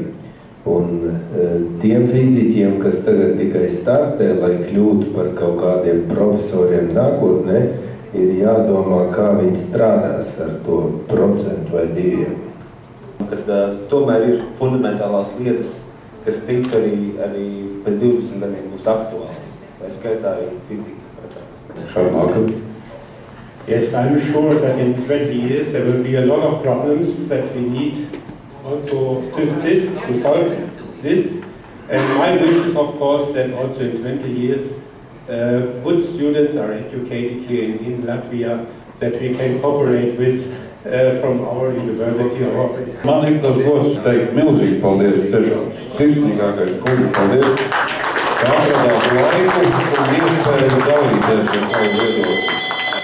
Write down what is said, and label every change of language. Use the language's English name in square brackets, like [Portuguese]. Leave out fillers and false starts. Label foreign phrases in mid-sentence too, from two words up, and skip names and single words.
[Latvian] Un tiem fiziķiem, kas tagad tikai startē, lai kļūtu par kaut kādiem profesoriem nākotnē, ir jādomā, kā viņi strādās ar to 1% vai 2%. Kad tomēr ir fundamentālās lietas, kas tikt arī pēc 20 gadiem būs aktuāls, vai skaitā arī fizika. [English] Yes, I'm sure that in 20 years there will be a lot of problems that we need also physicists to solve this. And my wish is, of course, that also in 20 years good students are educated here in Latvia, that we can cooperate with from our university. [Latvian] Man ir tas gods teikt milzīgi paldies, tiešām sirsnīgākais kungi, paldies, ka atradāt laiku un iespēju dalīties ar savu viedokli.